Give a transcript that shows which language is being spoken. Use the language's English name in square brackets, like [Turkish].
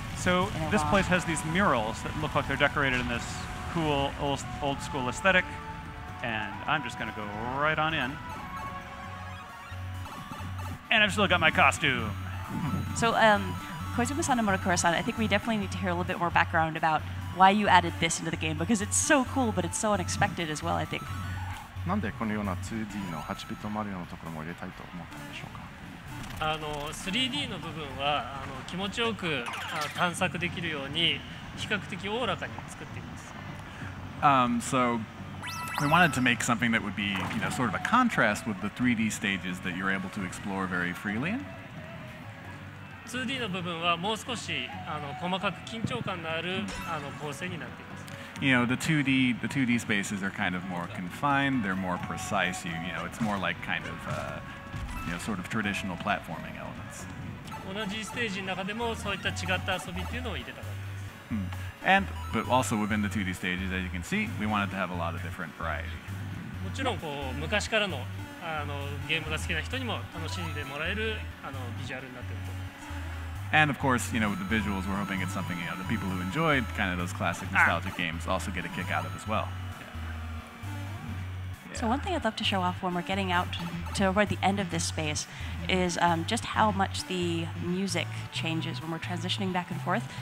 [English] So this place has these murals that look like they're decorated in this cool old school aesthetic, and I'm just gonna go right on in. And I've still got my costume. So Koizumi-san and Monokura-san, I think we definitely need to hear a little bit more background about why you added this into the game, because it's so cool, but it's so unexpected as well, I think. [Japanese] なんでこのような 2D の8ビットマリオのところも入れたいと思ったんでしょうか。 3D の部分は気持ちよく探索できるように比較的おおらかに作っています。 [English] So we wanted to make something that would be, sort of a contrast with the 3D stages that you're able to explore very freely in. [Japanese] 2D の部分はもう少し細かく緊張感のある構成になっています。 [English] The 2D spaces are kind of more confined. They're more precise. It's more like kind of sort of traditional platforming elements. [Japanese] 同じステージの中でもそういった違った遊びっていうのを入れたかったです。 [English] But also within the 2D stages, as you can see, we wanted to have a lot of different variety. [Japanese] もちろん昔からのゲームが好きな人にも楽しんでもらえるビジュアルになっていると思います。 [English] And of course, with the visuals, we're hoping it's something the people who enjoyed kind of those classic nostalgic games also get a kick out of as well. So one thing I'd love to show off when we're getting out toward the end of this space is just how much the music changes when we're transitioning back and forth.